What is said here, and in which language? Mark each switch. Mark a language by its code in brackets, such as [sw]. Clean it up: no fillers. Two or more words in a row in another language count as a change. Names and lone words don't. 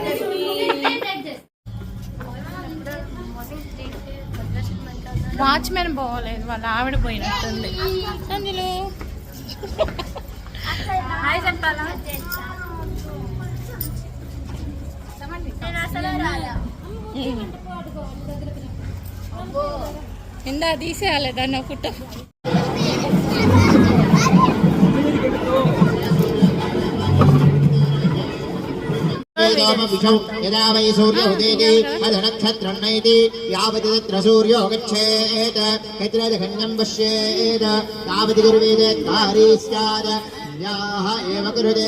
[te] వాచ్మెన్ పోలేదు, వాళ్ళ ఆవిడ పోయినట్టుంది. అందులో హాయ్ చెప్పాలా? ఇందా తీసేయాలేదా నా ఫోటో? [sa] यदा वै सूर्यो उदेति अधनक्षत्रं नयति यावत् तत्र सूर्यो गच्छेत् यत्रखण्डं पश्येत् तावत् गुरुवेद कार्ये स्यात् याः एव कुरुते.